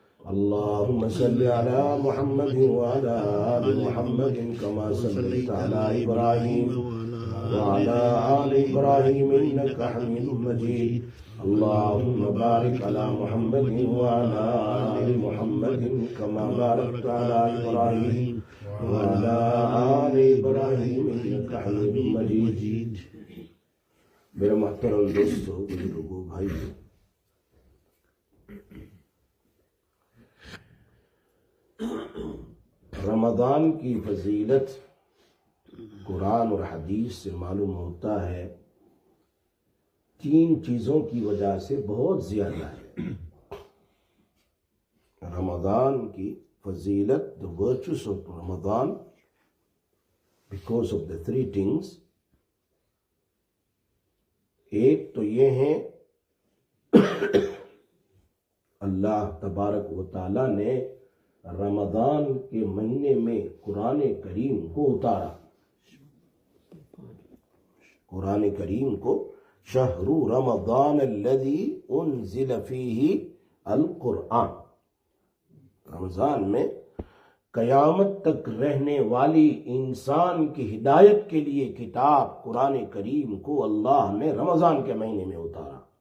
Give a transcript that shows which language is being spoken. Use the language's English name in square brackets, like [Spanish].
[Arabic] اللهم صل على محمد وعلى آل محمد كما صليت على إبراهيم وعلى آل إبراهيم إنك حميد مجيد. اللهم بارك على محمد وعلى آل محمد كما باركت على إبراهيم وعلى آل إبراهيم إنك حميد مجيد. [Urdu] میرے محترم دوستو، بزرگوں، بھائیو، رمضان کی فضیلت قرآن اور حدیث سے معلوم ہوتا ہے 3 چیزوں کی وجہ سے بہت زیادہ ہے. رمضان کی فضیلت، [English] the virtues of Ramadan, because of the 3 things. [Urdu] ایک تو یہ ہے اللہ تبارک و تعالیٰ نے رمضان کے مہینے میں قرآن کریم کو اتارا. قرآن کریم کو [Arabic] شہر رمضان الذی انزل فیہ القرآن، [Urdu] رمضان میں قیامت تک رہنے والی انسان کی ہدایت کے لیے کتاب قرآن کریم کو اللہ نے رمضان کے مہینے میں اتارا.